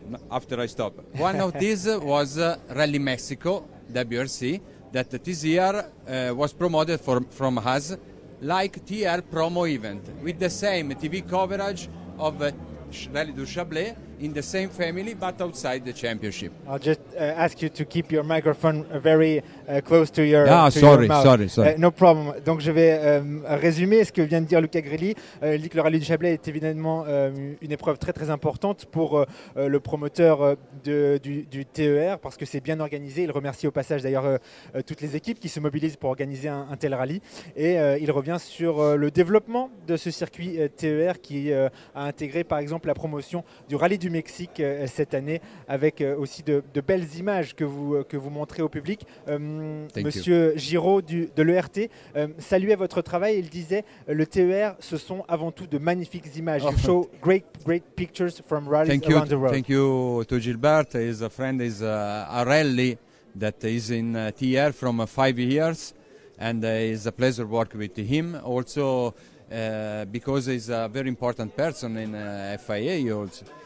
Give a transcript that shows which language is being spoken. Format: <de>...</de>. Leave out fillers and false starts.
<en>After I stop, one of these was Rally Mexico. WRC that this year was promoted from us like TR promo event with the same TV coverage of Rallye du Chablais in the same family but outside the championship. I'll just ask you to keep your microphone very close to your, sorry. No problem.</en> <fr>Donc je vais résumer ce que vient de dire Luca Grilli. Il dit que le Rallye du Chablais est évidemment une épreuve très très importante pour le promoteur du TER parce que c'est bien organisé. Il remercie au passage d'ailleurs toutes les équipes qui se mobilisent pour organiser un tel rallye. Et il revient sur le développement de ce circuit TER qui a intégré par exemple la promotion du Rallye du Mexique cette année avec aussi de belles images que vous montrez au public. Monsieur Giraud de l'ERT saluait votre travail. Il disait le TER ce sont avant tout de magnifiques images.</fr> <en>You show great pictures from rallies around the world. Thank you to Gilbert. He's a friend. Is a rally that is in TR from 5 years, and it's a pleasure work with him. Also, because he's a very important person in FIA also.</en>